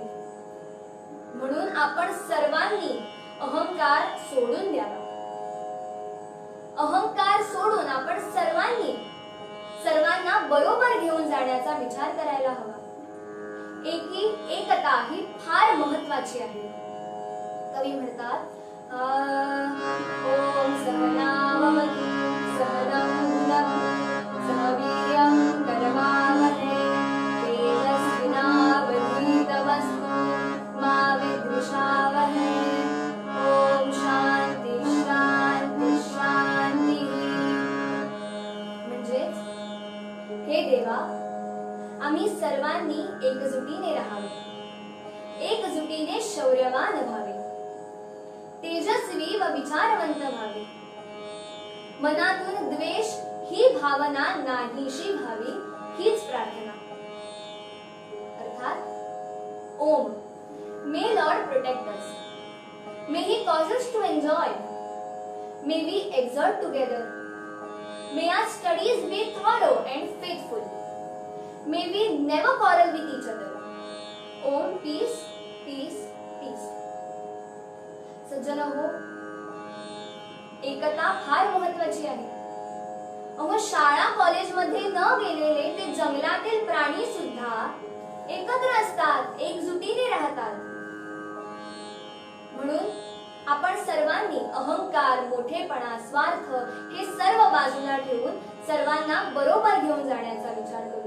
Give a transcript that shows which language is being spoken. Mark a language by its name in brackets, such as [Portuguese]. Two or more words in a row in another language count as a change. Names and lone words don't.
[Marathi] म्हणून आपण सर्वांनी अहंकार सोडून द्यावा. अहंकार सोडून आपण सर्वांना बरोबर घेऊन जाण्याचा विचार करायला हवा. एकता ही फार महत्वाची आहे. कवी म्हणतात, [Sanskrit] ओम सहनावतु सहनौ भुनक्तु सह वीर्यं करवावहै तेजस्विनावधीतमस्तु मा विद्विषावहै. ओम शांती शांती शांती. [Marathi] म्हणजेच, हे देवा, आम्ही सर्वांनी एकजुटीने राहावे, एकजुटीने शौर्यवान व्हावे, तेजस्वी व विचारवंत व्हावे. मनातून द्वेष ही भावना नाहीशी व्हावी, हीच प्रार्थना. [English] अर्थात, Om, may Lord protect us, may He cause us to enjoy, may we exert together, may our studies be thorough and faithful, may we never quarrel with each other. Om, peace, peace, peace. [Marathi] सज्जन हो, एकता फार महत्वाची आहे. अहो, शाळा कॉलेज मध्ये न गेलेले ते जंगलातील प्राणी सुद्धा एकत्र असतात, एकजुटीने राहतात. म्हणून आपण सर्वांनी अहंकार, मोठेपणा, स्वार्थ हे सर्व बाजूला ठेवून सर्वांना बरोबर घेऊन जाण्याचा विचार करूया.